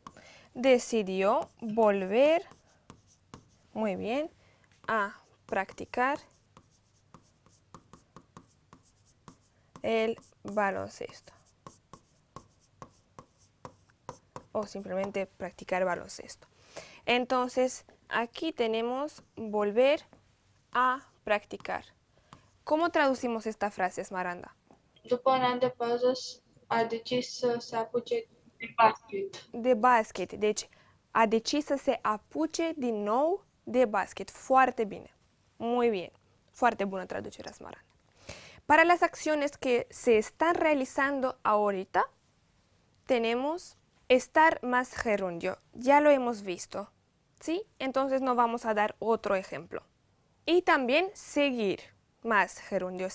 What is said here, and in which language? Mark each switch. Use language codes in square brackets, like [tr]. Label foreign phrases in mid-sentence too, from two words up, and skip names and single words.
[es] Decidió volver, muy bien, a practicar el baloncesto. O simplemente practicar baloncesto. Entonces, aquí tenemos volver a practicar. ¿Cómo traducimos esta frase, Smaranda? [ro] După un an de pauză, a decis să se apuce de basket. De basket. Deci, a decis să se apuce din nou de basket. Foarte bine. [es] Muy bien. [ro] Foarte bună traducerea, Smaranda. [es] Para las acciones que se están realizando ahorita, tenemos estar más gerundio. Ya lo hemos visto, ¿sí? Entonces no vamos a dar otro ejemplo. Y también seguir, más gerundio.